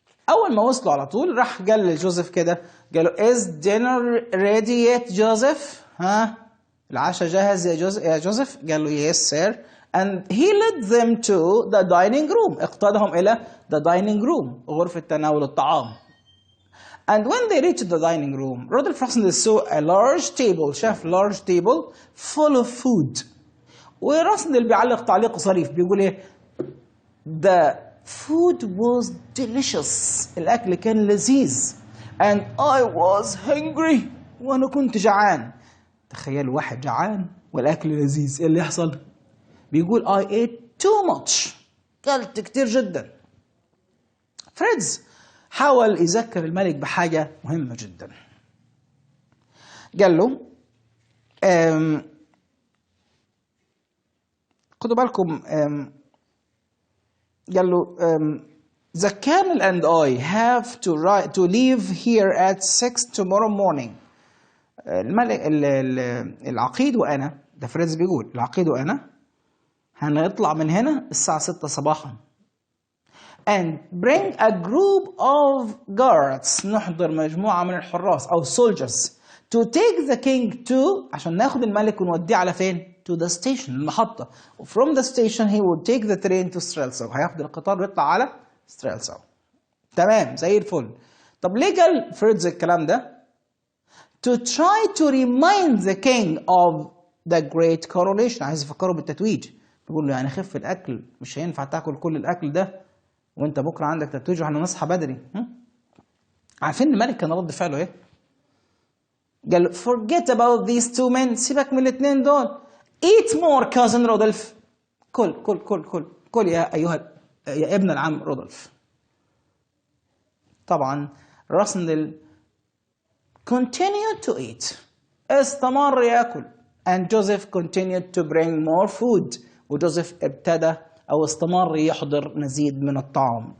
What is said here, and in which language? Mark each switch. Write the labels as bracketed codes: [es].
[ar] أول ما وصلوا على طول راح قال لجوزيف كده، قال له [en] is dinner ready yet [ar] جوزيف؟ ها؟ العشاء جاهز يا جوزيف؟ قال له [en] yes sir. And he led them to the dining room. [ar] اقتادهم إلى the dining room، غرفة تناول الطعام. [en] And when they reached the dining room, Rodolphe Rassendyll saw a large table. [ar] شاف [en] large table full of food. [ar] وراسندل بيعلق تعليق صريف بيقول إيه؟ [en] The food was delicious. [ar] الأكل كان لذيذ. [en] And I was hungry. [ar] وأنا كنت جعان. تخيلوا واحد جعان والأكل لذيذ، إيه اللي يحصل؟ بيقول [en] I ate too much. [ar] كلت كتير جدا. فريدز حاول يذكر الملك بحاجة مهمة جدا. قال له خدوا بالكم، قال له [en] the colonel and I have to leave here at 6 tomorrow morning. [ar] الملك العقيد وأنا، ده فريدز بيقول العقيد وأنا هنطلع من هنا الساعة 6 صباحا. [en] And bring a group of guards. [ar] نحضر مجموعة من الحراس أو [en] soldiers to take the king to، [ar] عشان ناخد الملك ونوديه على فين؟ [en] to the station، [ar] المحطة. [en] From the station he would take the train to Strelsow. [ar] هياخد القطار ويطلع على Strelsow. تمام زي الفل. طب ليه قال فريدز الكلام ده؟ [en] To try to remind the king of the great coronation. [ar] عايز يفكره بالتتويج. بيقول له يعني خف الأكل، مش هينفع تاكل كل الأكل ده وانت بكره عندك تتويج واحنا نصحى بدري. عارفين الملك كان رد فعله ايه؟ قال له [en] forget about these two men. [ar] سيبك من الاثنين دول. [en] eat more cousin Rudolph. [ar] كل كل كل كل كل يا ايها يا ابن العم رودولف. طبعا راسندل [en] continued to eat. [ar] استمر ياكل. [en] and Joseph continued to bring more food. [ar] وجوزيف ابتدى أو استمر يحضر مزيد من الطعام.